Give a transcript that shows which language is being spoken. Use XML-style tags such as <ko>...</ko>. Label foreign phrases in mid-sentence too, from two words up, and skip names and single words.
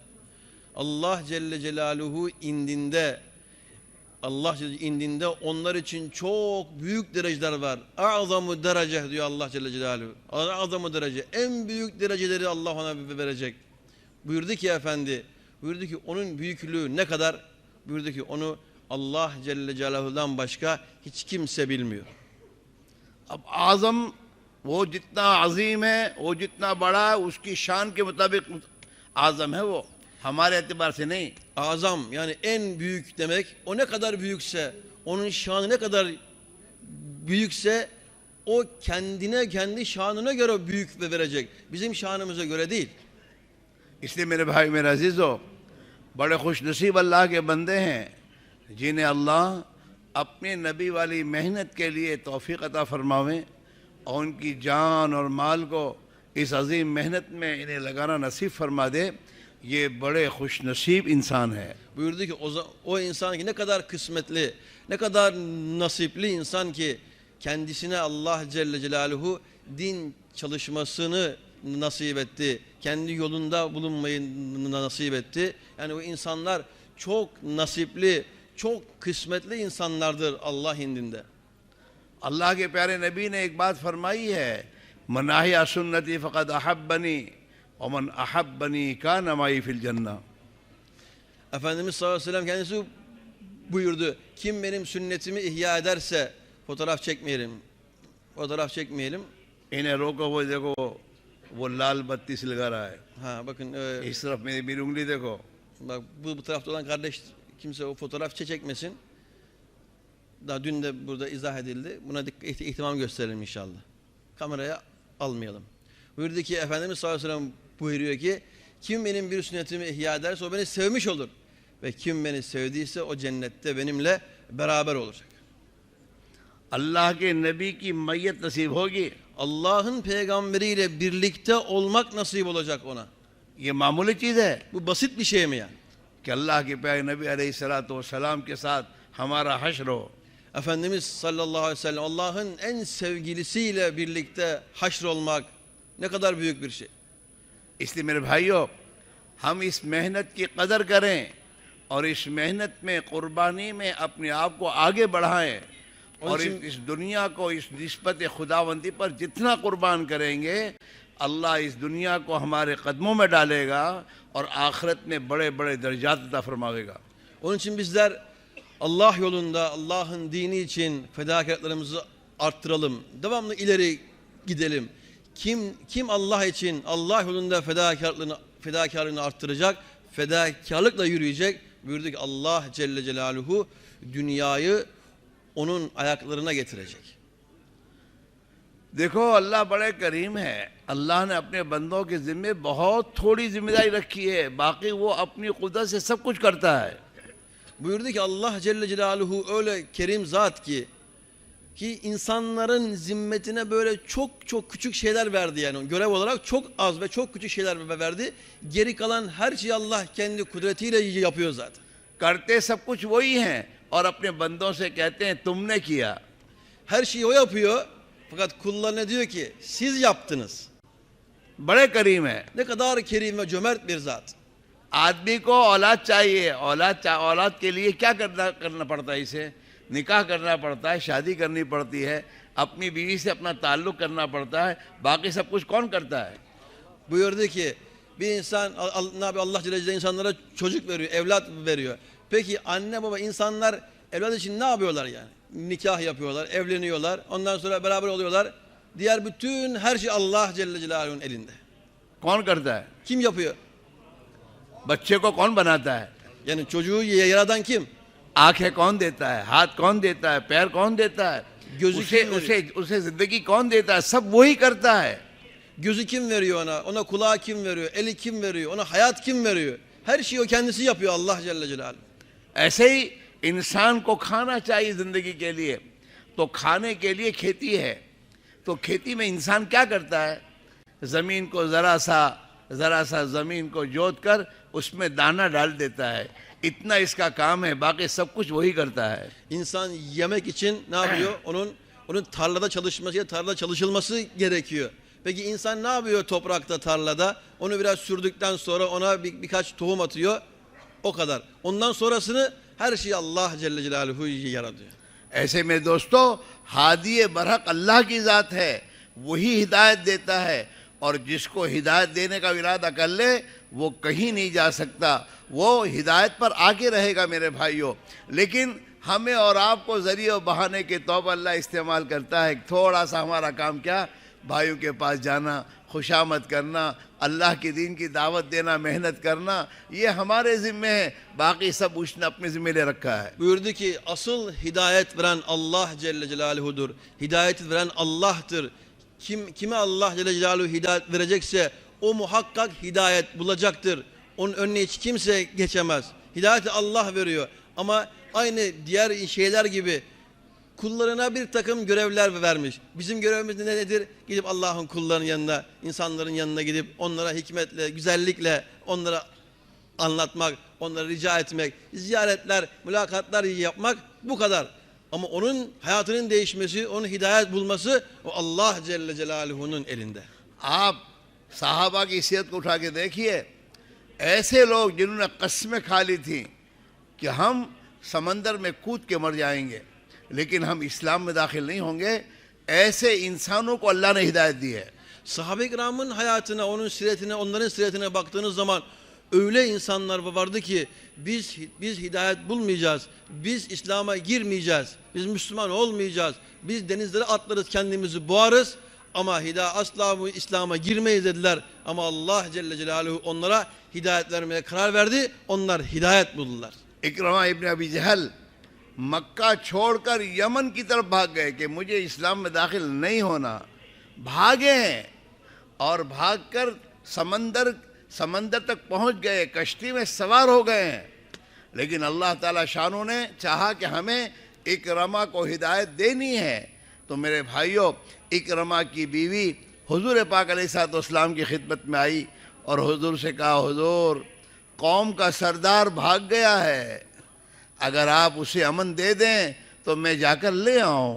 <ar>الله جل جلاله</ar> <tr>indinde onlar için çok büyük dereceler var. A'zamu derece diyor</tr> <ar>الله جل جلاله.</ar> <tr>A'zamu derece. En büyük dereceleri Allah ona verecek. Buyurdu ki Efendi, buyurdu ki onun büyüklüğü ne kadar? Buyurdu ki onu</tr> <ar>الله جل جلاله'dan</ar> <tr>başka hiç kimse bilmiyor.</tr> <ur>اب اعظم وہ جتنا عظیم ہے، وہ جتنا بڑا ہے، اس کی شان کے مطابق اعظم ہے، وہ ہمارے اعتبار سے نہیں.</ur> <tr>Azam yani en büyük demek, o ne kadar büyükse, onun şanı ne kadar büyükse o kendi şanına göre büyük ve verecek. Bizim şanımıza göre değil.</tr> <ur>اس لیے میرے بھائی میرے عزیزو، بڑے خوش نصیب اللہ کے بندے ہیں جنہیں اللہ اپنے نبی والی محنت کے لیے توفیق عطا فرماویں اور ان کی جان اور مال کو اس عظیم محنت میں انہیں لگانا نصیب فرما دے. یہ بڑے خوش نصیب انسان ہے.</ur> <tr>Buyurdu ki o insan ki ne kadar kısmetli, ne kadar nasipli insan ki kendisine</tr> <ar>الله جل جلاله</ar> <tr>din çalışmasını nasip etti. Kendi yolunda bulunmayı nasip etti. Yani o insanlar çok nasipli, çok kısmetli insanlardır Allah indinde.</tr> <ur>اللہ کے پیارے نبی نے ایک بات فرمائی ہے,</ur> <ar>من أحيا سنتي فقد أحبني ومن أحبني كان معي في الجنة.</ar> <tr>Efendimiz</tr> <ar>صلى الله عليه وسلم</ar> <tr>kendisi buyurdu. Kim benim sünnetimi ihya ederse fotoğraf çekmeyelim. Fotoğraf çekmeyelim.</tr> <ur>انہیں روکو، وہ دیکھو وہ لال بتی سے لگا رہا ہے.</ur> <tr>Ha bakın</tr> <ur>اس طرف میری انگلی دیکھو.</ur> <tr>bak bu tarafta olan kardeş kimse o fotoğraf çekmesin. Daha dün de burada izah edildi. Buna ihtimam gösterelim inşallah. Kameraya almayalım. Buyurdu ki Efendimiz</tr> <ar>صلى الله عليه وسلم</ar> <tr>buyuruyor ki kim benim bir sünnetimi ihya ederse o beni sevmiş olur. Ve kim beni sevdiyse o cennette benimle beraber olacak.</tr> <ur>اللہ کے نبی کی معیت نصیب ہوگی.</ur> <tr>Allah'ın peygamberiyle birlikte olmak nasip olacak ona.</tr> <ur>یہ معمولی چیز ہے</ur> <tr>Bu basit bir şey mi yani?</tr> <ur>کہ اللہ کے پیارے نبی علیہ السلام کے ساتھ ہمارا حشر ہو.</ur> <tr>Efendimiz</tr> <ar>صلى الله عليه وسلم</ar> <tr>Allah'ın en sevgilisiyle birlikte haşr olmak ne kadar büyük bir şey.</tr> <ur>اس لیے میرے بھائیوں، ہم اس محنت کی قدر کریں اور اس محنت میں قربانی میں اپنے آپ کو آگے بڑھائیں اور اس دنیا کو اس نسبت خداوندی پر جتنا قربان کریں گے اللہ اس دنیا کو ہمارے قدموں میں ڈالے گا اور آخرت میں بڑے بڑے درجات عطا فرماوے گا.</ur> <tr>Onun için bizler Allah yolunda, Allah'ın dini için fedakarlıklarımızı arttıralım. Devamlı ileri gidelim. Kim Allah için, Allah yolunda fedakarlığını arttıracak, fedakarlıkla yürüyecek. Buyurdu ki</tr> <ar>الله جل جلاله</ar> <tr>dünyayı onun ayaklarına getirecek.</tr> <ur>دیکھو اللہ بڑے کریم ہے۔ اللہ نے اپنے بندوں کے ذمے بہت تھوڑی ذمہ داری رکھی ہے، باقی وہ اپنی قدرت سے سب کچھ کرتا ہے.</ur> <tr>Buyurdu ki</tr> <ar>الله جل جلاله</ar> <tr>öyle kerim zat ki insanların zimmetine böyle çok küçük şeyler verdi yani görev olarak çok az ve çok küçük şeyler verdi. Geri kalan her şeyi Allah kendi kudretiyle yapıyor zaten.</tr> <ur>کرتے سب کچھ وہی ہیں اور اپنے بندوں سے کہتے ہیں تم نے کیا.</ur> <tr>Her şeyi o yapıyor. Fakat kullarına diyor ki siz yaptınız.</tr> <ur>بڑے کریم ہے.</ur> <tr>Ne kadar kerim ve cömert bir zat.</tr> <ur>آدمی کو اولاد چاہیے، اولاد کے لیے کیا کرنا پڑتا ہے? اسے نکاح کرنا پڑتا ہے، شادی کرنی پڑتی ہے، اپنی بیوی سے اپنا تعلق کرنا پڑتا ہے، باقی سب کچھ کون کرتا ہے?</ur> <tr>Buyurdu ki bir insan</tr> <ar>الله جل جلاله</ar> <tr>insanlara çocuk veriyor, evlat veriyor. Peki anne baba insanlar evlat için ne yapıyorlar yani? Nikah yapıyorlar, evleniyorlar, ondan sonra beraber oluyorlar. Diğer bütün her şey</tr> <ar>الله جل جلاله'nun</ar> <tr>elinde.</tr> <ur>کون کرتا ہے?</ur> <tr>Kim yapıyor?</tr> <ur>بچے کو کون بناتا ہے?</ur> <tr>Yani çocuğu yaradan kim?</tr> <ur>آنکھیں کون دیتا ہے؟ ہاتھ کون دیتا ہے؟ پیر کون دیتا ہے? पैर कौन देता है?</ur> <tr>gözü</tr> <ur>उसे</ur> <tr>kim</tr> <ur>اسے اسے زندگی کون دیتا ہے? سب وہی کرتا ہے.</ur> <tr>Gözü kim veriyor ona? Ona kulağı kim veriyor? Eli kim veriyor? Ona hayat kim veriyor? Her şeyi o kendisi yapıyor</tr> <ar>الله جل جلاله.</ar> <ur>ایسے ہی انسان کو کھانا چاہیے زندگی کے لیے، تو کھانے کے لیے کھیتی ہے. تو کھیتی میں انسان کیا کرتا ہے؟ زمین کو ذرا سا زمین کو جوت کر اس میں دانہ ڈال دیتا ہے. اتنا اس کا کام ہے، باقی سب کچھ وہی کرتا ہے.</ur> <tr>İnsan yemek için ne yapıyor? Onun tarlada tarlada çalışılması gerekiyor. Peki insan ne yapıyor toprakta, tarlada? Onu biraz sürdükten sonra ona birkaç tohum atıyor. O kadar. Ondan sonrasını her şeyi</tr> <ar>الله جل جلاله</ar> <tr>yaratıyor.</tr> <ur>ایسے میں دوستوں ہادی برحق اللہ کی ذات ہے، وہی ہدایت دیتا ہے، اور جس کو ہدایت دینے کا ارادہ کر لے وہ کہیں نہیں جا سکتا، وہ ہدایت پر آگے رہے گا میرے بھائیوں. لیکن ہمیں اور آپ کو ذریعے اور بہانے کے طور پر اللہ استعمال کرتا ہے. تھوڑا سا ہمارا کام کیا? بھائیوں کے پاس جانا، خوشامد کرنا، اللہ کے دین کی دعوت دینا، محنت کرنا، یہ ہمارے ذمے ہے، باقی سب اس نے اپنے ذمے لے رکھا ہے.</ur> <tr>Buyurdu ki asıl hidayet veren</tr> <ar>الله جل جلاله'dur.</ar> <tr>Hidayeti veren Allah'tır. Kime</tr> <ar>الله جل جلاله</ar> <tr>hidayet verecekse o muhakkak hidayet bulacaktır. Onun önüne hiç kimse geçemez. Hidayeti Allah veriyor. Ama aynı diğer şeyler gibi kullarına bir takım görevler vermiş. Bizim görevimiz nedir? Gidip Allah'ın kullarının yanına, insanların yanına gidip onlara hikmetle, güzellikle onlara anlatmak, onlara rica etmek, ziyaretler, mülakatlar yapmak, bu kadar. Ama onun hayatının değişmesi, onun hidayet bulması o</tr> <ar>الله جل جلاله'nun</ar> <tr>elinde.</tr> <ur>آپ صحابہ کی سیرت کو اٹھا کے دیکھیے، ایسے لوگ جنہوں نے قسمیں کھا لی تھی کہ ہم سمندر میں کود کے مر جائیں گے، لیکن ہم اسلام میں داخل نہیں ہوں گے، ایسے انسانوں کو اللہ نے ہدایت دی ہے.</ur> <tr>Sahabe-i kiramın hayatına, onun siretine, onların siretine baktığınız zaman öyle insanlar vardı ki biz hidayet bulmayacağız, biz İslam'a girmeyeceğiz, biz Müslüman olmayacağız, biz denizlere atlarız, kendimizi boğarız ama asla bu İslam'a girmeyiz dediler. Ama</tr> <ar>الله جل جلاله</ar> <tr>onlara hidayet vermeye karar verdi, onlar hidayet buldular.</tr> <ur>عکرمہ ابن ابی جہل مکہ چھوڑ کر یمن کی طرف بھاگ گئے کہ مجھے اسلام میں داخل نہیں ہونا، بھاگے ہیں اور بھاگ کر سمندر تک پہنچ گئے، کشتی میں سوار ہو گئے ہیں. لیکن اللہ تعالی شانہ نے چاہا کہ ہمیں عکرمہ کو ہدایت دینی ہے، تو میرے بھائیوں عکرمہ کی بیوی حضور پاک علیہ السلام کی خدمت میں آئی اور حضور سے کہا، حضور قوم کا سردار بھاگ گیا ہے، اگر آپ اسے امن دے دیں تو میں جا کر لے آؤں.</ur>